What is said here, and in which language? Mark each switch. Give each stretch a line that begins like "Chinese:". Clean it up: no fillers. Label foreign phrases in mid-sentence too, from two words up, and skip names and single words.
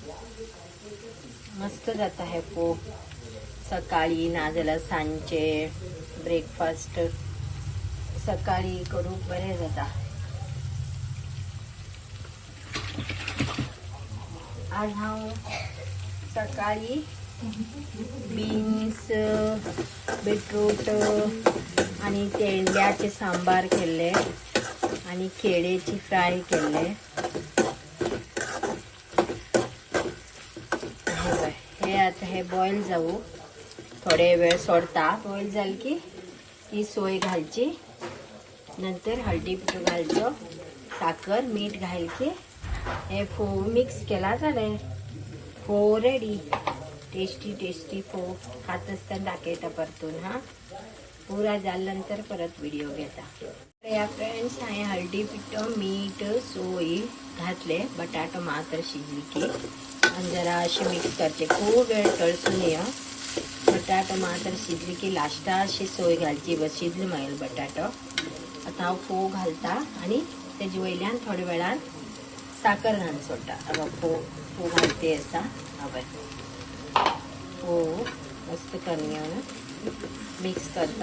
Konkani: मस्त जाता हे फोव. सकाळी नाजाल्यार सांजचे ब्रेकफास्ट सकाळी करूंक बरें जाता. आज हांव सकाळी बीन्स, बीटरूट आणि तेंड्याचे सांबार केले आणि केळेची फ्राय केले. हे आता हे बॉईल जाऊ थोडे वेळ सोडता. बॉईल झाली की ही सोय घालची. नंतर हळदी पिठो घालचो, साखर मीठ घाल की हे फो मिक्स केला जाले. फो रेडी. टेस्टी टेस्टी फो खात असताना दाखवता परतून. हा पुरा झाल्यानंतर परत व्हिडिओ घेता. या फ्रेंड्स हांवें हळदी पिठो मीठ सोय घातले. बटाटो मात्र शिजली की आणि जरा अशी मिक्स करते. खूप वेळ तळसून ये. बटाटो मात्र शिजली की लास्टा अशी सोय घालची. बस शिजली मागीर बटाटो. आता हांव फोव घालता आणि तेजे वयल्यान थोड्या वेळान साखर घालून सोडटा. हांव फोव घालते असा. हवय फोव मस्त करून घेऊन मिक्स करता.